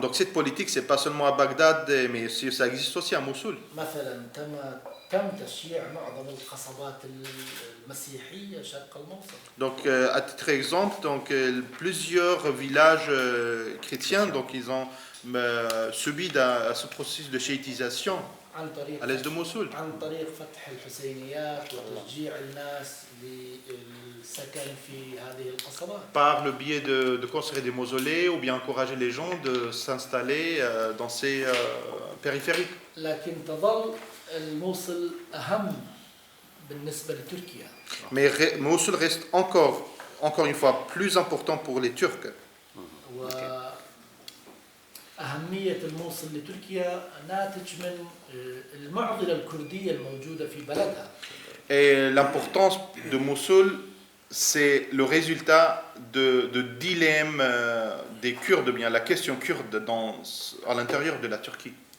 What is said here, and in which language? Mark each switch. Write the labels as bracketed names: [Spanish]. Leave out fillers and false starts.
[French] Donc cette politique, c'est pas seulement à Bagdad, mais ça existe aussi à Mossoul. [Arabic] مثلا تم تشييع معظم القصبات المسيحية شرق الموصل. [French] Donc à titre exemple, donc plusieurs villages chrétiens, donc ils ont subi ce processus de chiitisation [Arabic] عن طريق [French] à l'est de Mossoul. [Arabic] عن طريق فتح الحسينيات وتشجيع الناس للسكن في هذه القصبات. [French] Par le biais de construire des mausolées ou bien encourager les gens de s'installer dans ces périphériques. [Arabic] لكن تظل الموصل أهم بالنسبة لتركيا. [French] Mais Mossoul reste encore une fois plus important pour les Turcs. [Arabic] وأهمية الموصل لتركيا ناتج من المعضلة الكردية الموجودة في بلدها. [French] Et l'importance de Mossoul, c'est le résultat de dilemme des Kurdes, bien la question kurde à l'intérieur de la Turquie.